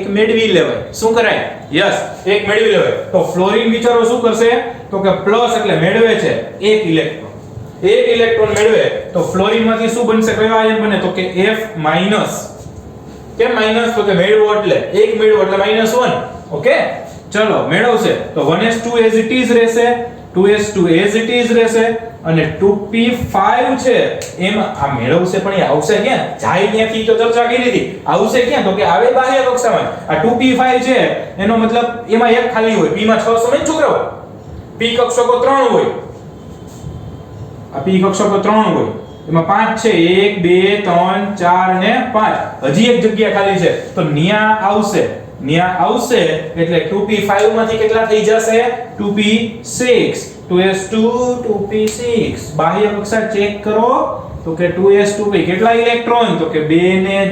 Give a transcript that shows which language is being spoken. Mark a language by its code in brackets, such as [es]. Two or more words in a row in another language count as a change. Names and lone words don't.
[gu] મેળવી લેવાય શું કરાય યસ એક મેળવી લેવાય તો ફ્લોરીન વિચારો શું કરશે તો કે પ્લસ એટલે મેળવે છે એક ઇલેક્ટ્રોન મેળવે તો ફ્લોરીન માંથી શું બનશે કયો આયન બને તો કે F માઈનસ કેમ માઈનસ તો કે મેળવો એટલે એક મેળવો એટલે -1 ઓકે ચલો મેળવશે તો 1s2 [en] as it is [gu] રહેશે 2s2 [en] as it is [gu] રહેશે અને 2p5 છે એમાં આ મેળવશે પણ એ આવશે ક્યાં જાય ત્યાંથી તો ચર્ચા કરી હતી આવશે ક્યાં તો કે આવે બાહ્ય કક્ષામાં આ 2p5 છે એનો મતલબ એમાં એક ખાલી હોય p માં 6 સમય છોકરાઓ p કક્ષકો 3 હોય આ p કક્ષકો 3 હોય એમાં 5 છે 1 2 3 4 ને 5 હજી એક જગ્યા ખાલી છે તો ન્યા આવશે એટલે 2p5 માંથી કેટલા થઈ જશે 2p6 2s2 2p6 બાહ્ય કક્ષા ચેક કરો તો કે 2s2p કેટલા ઇલેક્ટ્રોન તો કે 2 ને